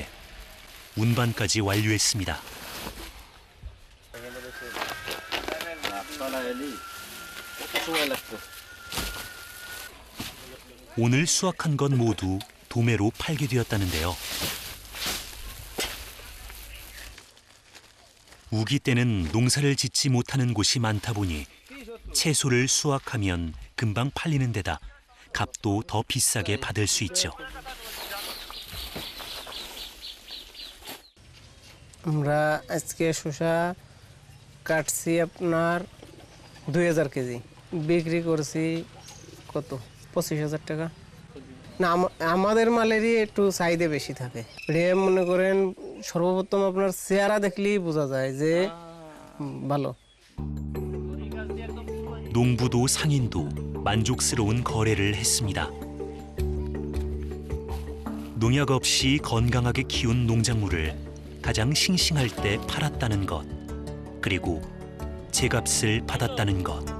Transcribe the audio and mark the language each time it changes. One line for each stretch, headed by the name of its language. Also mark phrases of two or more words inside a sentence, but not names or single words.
Korean: 운반까지 완료했습니다. 오늘 수확한 건 모두 도매로 팔게 되었다는데요. 우기 때는 농사를 짓지 못하는 곳이 많다 보니 채소를 수확하면 금방 팔리는 데다 값도 더 비싸게 받을 수 있죠.
Bangla: আমরা আজকে শসা কাটছি আপনার 2000 কেজি বিক্রি করছি কত 25000 টাকা না আমাদের মালেরই একটু চাহিদা বেশি থাকে এটা মনে করেন সর্বপ্রথম আপনার চেহারা দেখলেই বোঝা যায় যে ভালো.
Korean: 농부도 상인도 만족스러운 거래를 했습니다. 농약 없이 건강하게 키운 농작물을 가장 싱싱할 때 팔았다는 것, 그리고 제값을 받았다는 것.